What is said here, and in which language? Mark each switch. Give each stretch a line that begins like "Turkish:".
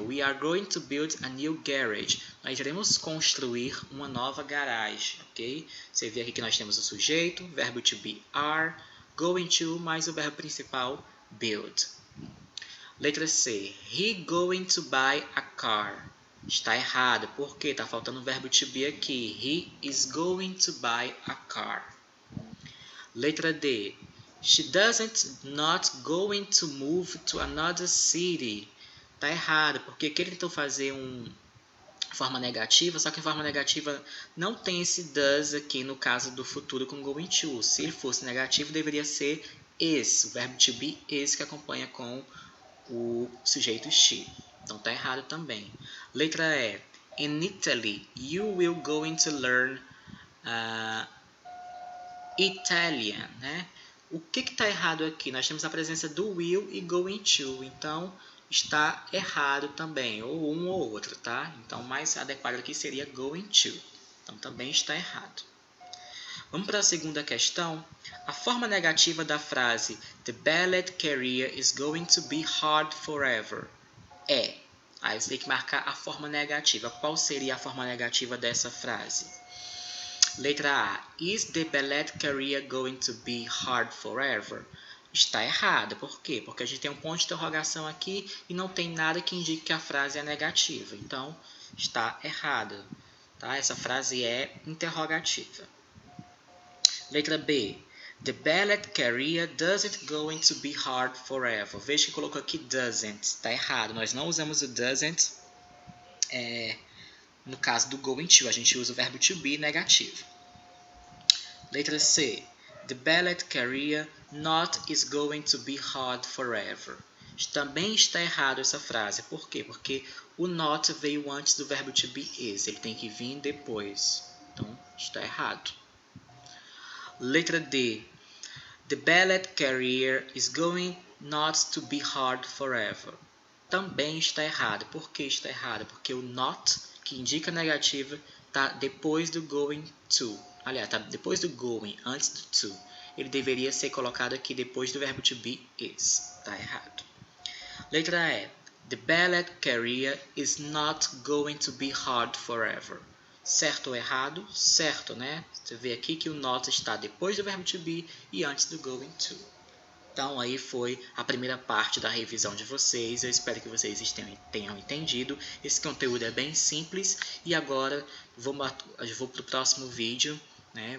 English: We are going to build a new garage.
Portuguese: Nós iremos construir uma nova garagem, ok? Você vê aqui que nós temos o sujeito, verbo to be are, going to, mais o verbo principal build. Letra C.
English: He going to buy a car.
Portuguese: Está errado, porque está faltando o verbo to be aqui.
English: He is going to buy a car.
Portuguese: Letra D.
English: She doesn't not going to move to another city.
Portuguese: Está errado, porque aqui ele tentou fazer uma forma negativa, só que a forma negativa não tem esse does aqui no caso do futuro com going to. Se ele fosse negativo, deveria ser is, o verbo to be is que acompanha com o sujeito she. Então está errado também. Letra E.
English: In Italy, you will going to learn Italian, né?
Portuguese: O que está errado aqui? Nós temos a presença do will e going to, então está errado também, ou um ou outro, tá? Então, mais adequado aqui seria going to. Então, também está errado. Vamos para a segunda questão. A forma negativa da frase
English: The ballet career is going to be hard forever
Portuguese: é. Aí você tem que marcar a forma negativa. Qual seria a forma negativa dessa frase? Letra A.
English: Is the ballet career going to be hard forever?
Portuguese: está errada. Por quê? Porque a gente tem um ponto de interrogação aqui e não tem nada que indique que a frase é negativa. Então, está errada. Tá? Essa frase é interrogativa. Letra B.
English: The ballet career doesn't going to be hard forever.
Portuguese: Veja que colocou aqui doesn't. Está errado. Nós não usamos o doesn't no caso do going to. A gente usa o verbo to be negativo. Letra C.
English: The ballet career not is going to be hard forever.
Portuguese: Também está errado essa frase. Por quê? Porque o not veio antes do verbo to be is. Ele tem que vir depois. Então, está errado. Letra D.
English: The ballet career is going not to be hard forever.
Portuguese: Também está errado. Por que está errado? Porque o not, que indica negativa, está depois do going to. Aliás, está depois do going, antes do to. Ele deveria ser colocado aqui depois do verbo to be is. Está errado. Letra E.
English: The ballet career is not going to be hard forever.
Portuguese: Certo ou errado? Certo, né? Você vê aqui que o not está depois do verbo to be e antes do going to. Então, aí foi a primeira parte da revisão de vocês. Eu espero que vocês tenham entendido. Esse conteúdo é bem simples. E agora, eu vou para o próximo vídeo, né?